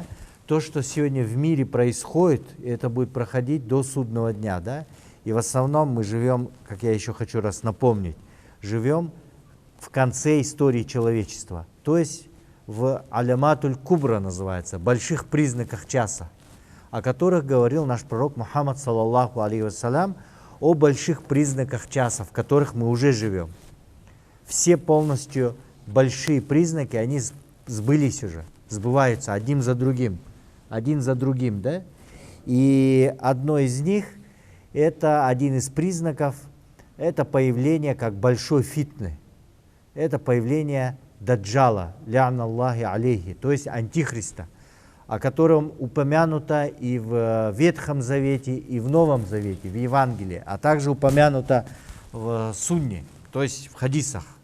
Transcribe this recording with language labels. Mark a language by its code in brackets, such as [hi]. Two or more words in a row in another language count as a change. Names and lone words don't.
[ru] То, что сегодня в мире происходит, это будет проходить до судного дня, да? И в основном мы живем, как я еще хочу раз напомнить, живем в конце истории человечества, то есть в [ar] العلامات الكبرى [ru] называется, больших признаках часа, о которых говорил наш пророк Мухаммад, [ar] صلى الله عليه وسلم, [ru] о больших признаках часа, в которых мы уже живем. Все полностью большие признаки, они сбылись уже, сбываются один за другим, да? И одно из них, это один из признаков, это появление как большой фитны, это появление даджала, [ar] لعنة الله عليه, [ru] то есть антихриста, о котором упомянуто и в Ветхом Завете, и в Новом Завете, в Евангелии, а также упомянуто в Сунне, то есть в хадисах.